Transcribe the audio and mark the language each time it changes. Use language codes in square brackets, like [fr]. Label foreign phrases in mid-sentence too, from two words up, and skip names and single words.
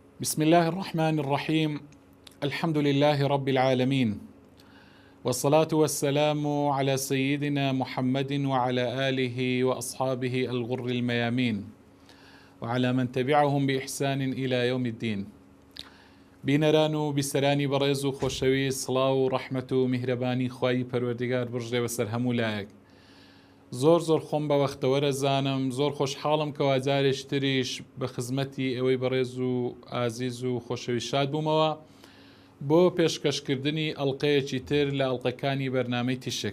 [ar] بسم الله الرحمن الرحيم. الحمد لله رب العالمين، والصلاة والسلام على سيدنا محمد وعلى آله وأصحابه الغر الميامين وعلى من تبعهم بإحسان إلى يوم الدين. [ckb] بینەران بیسەرانی بەڕێز و خۆشەوی سڵاو و ڕەحمەت و میهرەبانی خوای پەروەردگار بژێ بەسەر هەموو لایەک. زۆر خۆم بە وەختەوەرە زانم، زۆر خۆشحاڵم کە وازارێک تریش بە خزمەتی ئەوەی بەڕێز و ئازیز و خۆشەوی شاد بوومەوە بۆ پێشکەشکردنی ئەڵلقەیەکی تر لە ئەڵلقەکانی بەرنامەی تیشک.